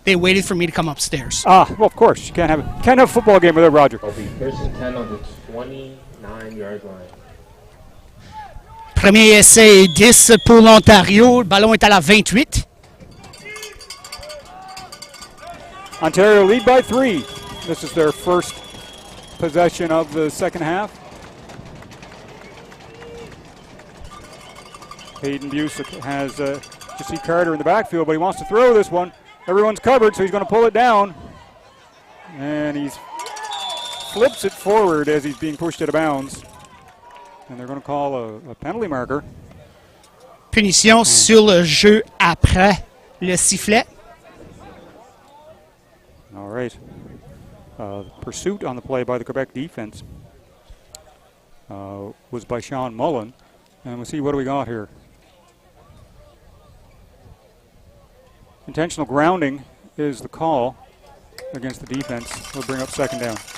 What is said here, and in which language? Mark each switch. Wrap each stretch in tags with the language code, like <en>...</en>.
<en>They waited for me to come upstairs. Well, of course. You can't have a football game without Roger. It'll be first and 10 on the 29-yard line.</en> <fr>Premier essai, 10 pour l'Ontario. Le ballon est à la 28.</fr> <en>Ontario lead by 3. This is their first possession of the second half. Hayden Busick has Jesse Carter in the backfield, but he wants to throw this one. Everyone's covered, so he's going to pull it down. And he flips it forward as he's being pushed out of bounds. And they're going to call a penalty marker.</en> <fr>Punition sur le jeu après le sifflet.</fr> <en>All right. Pursuit on the play by the Quebec defense was by Sean Mullen. And we'll see what do we got here. Intentional grounding is the call against the defense. We'll bring up second down.</en>